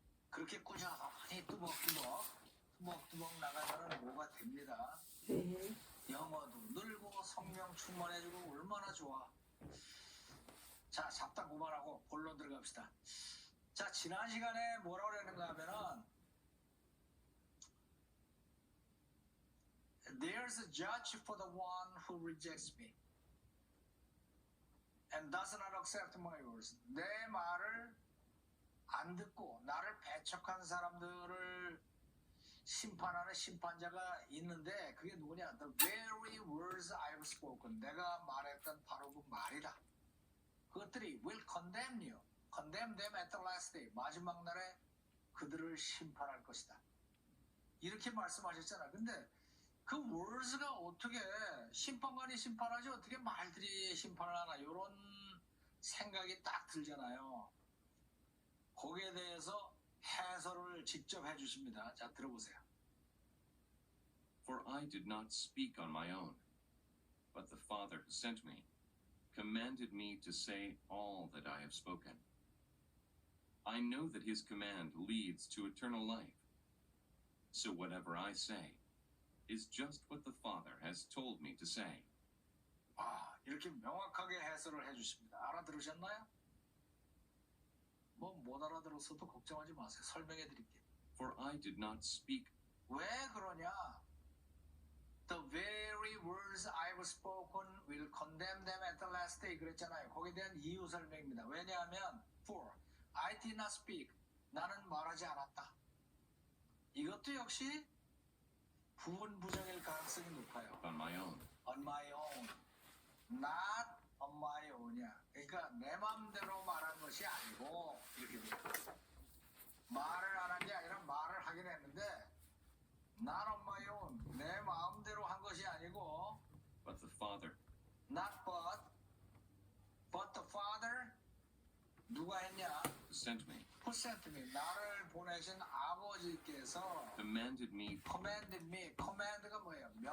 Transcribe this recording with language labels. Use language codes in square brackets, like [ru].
[ko] 그렇게 꾸준히 뚜벅뚜벅 나가면 뭐가 됩니다. 네. 영어도 늘고 성령 충만해지고 얼마나 좋아. 자, 잡담 그만하고 본론 들어갑시다. 자, 지난 시간에 뭐라고 그랬는가 하면은 [en] There's a judge for the one who rejects me and does not accept my words. [ko] 내 말을 안 듣고 나를 배척한 사람들을 심판하는 심판자가 있는데 그게 누구냐? [en] The very words I've spoken. [ko] 내가 말했던 바로 그 말이다. 그것들이 [en] will condemn you. Condemn them at the last day. [ko] 마지막 날에 그들을 심판할 것이다. 이렇게 말씀하셨잖아. 근데 그 words가 어떻게 심판관이 심판하지 어떻게 말들이 심판을 하나 이런 생각이 딱 들잖아요. 거기에 대해서 해설을 직접 해주십니다. 자, 들어보세요. [en] For I did not speak on my own, but the Father who sent me commanded me to say all that I have spoken. I know that his command leads to eternal life. So whatever I say is just what the Father has told me to say. [ko] 이렇게 명확하게 해설을 해주십니다. 알아들으셨나요? 못 알아들었어도 걱정하지 마세요. 설명해 드릴게요. [en] For I did not speak. [ko] 왜 그러냐? [en] The very words I've spoken will condemn them at the last day. [ko] 그랬잖아요. 거기에 대한 이유 설명입니다. 왜냐하면 [en] For I did not speak. [ko] 나는 말하지 않았다. 이것도 역시 부분 부정일 가능성이 높아요. [en] On my own. On my own. Not on my own이야. [ko] 그러니까 내 마음대로 말한 것이 아니고 이렇게 돼요. 말을 안 한 게 아니라 말을 하긴 했는데 [en] not on my own. [ko] 내 마음대로 한 것이 아니고 [en] But the Father. not but the Father [ko] 누가 했냐? [en] Who sent me. Who sent me. [ko] 나를 보내신 아버지께서 [en] Commanded me. commanded me. [ko] command가 뭐예요?